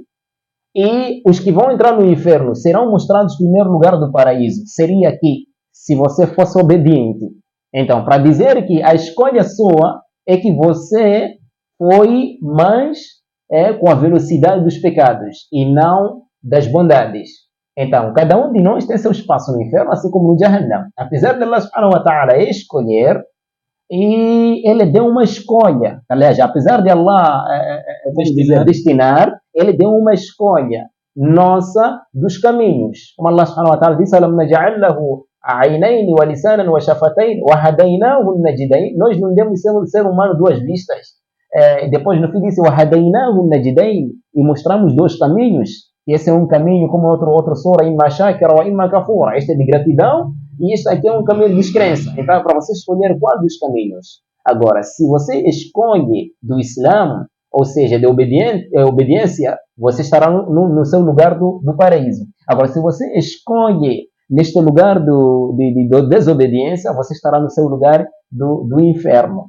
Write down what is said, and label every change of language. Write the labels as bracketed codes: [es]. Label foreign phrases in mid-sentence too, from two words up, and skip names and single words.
[pt] E os que vão entrar no inferno serão mostrados o primeiro lugar do paraíso, seria aqui, se você fosse obediente. Então, para dizer que a escolha sua é que você foi mais com a velocidade dos pecados e não das bondades. Então, cada um de nós tem seu espaço no inferno, assim como no Jahannam. Apesar de [ar] الله سبحانه وتعالى [pt] escolher, e ele deu uma escolha. Aliás, apesar de Allah destinar, ele deu uma escolha nossa dos caminhos. [ar] Como الله سبحانه وتعالى disse, "ألم نجعل له عينين ولسانا وشفتين وهديناه النجدين." [pt] Nós não demos ao ser humano duas vistas. Depois no fim disse, [ar] "وهديناه النجدين." [pt] E mostramos dois caminhos. E esse é um caminho como outro sura, [ar] إما شاكرا وإما كفورا. [pt] Este é de gratidão e este aqui é um caminho de descrença. Então é para você escolher qual dos caminhos. Agora, se você escolhe do Islã, ou seja, de obediência, você estará no seu lugar do paraíso. Agora, se você escolhe neste lugar de desobediência, você estará no seu lugar do inferno.